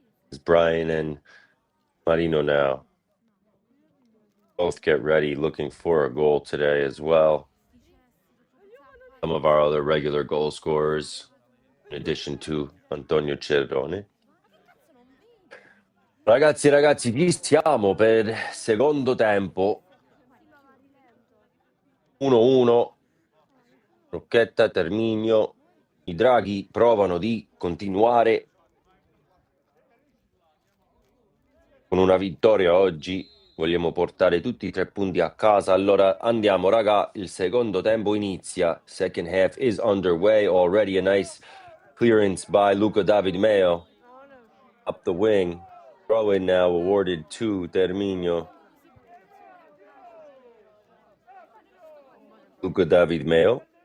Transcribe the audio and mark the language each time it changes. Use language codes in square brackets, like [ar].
[en] It's Brian and Marino now both get ready, looking for a goal today as well. Some of our other regular goal scorers, in addition to Antonio Cerrone. [it] Ragazzi, qui stiamo per secondo tempo. 1-1. Rocchetta, Terminio. I Draghi provano di continuare con una vittoria oggi. Vogliamo portare tutti i 3 punti a casa. Allora andiamo, raga. Il secondo tempo inizia. [en] Second half is underway. Already a nice clearance by Luca David Meo. Up the wing. Throw in now awarded to Terminio. Luca David Meo.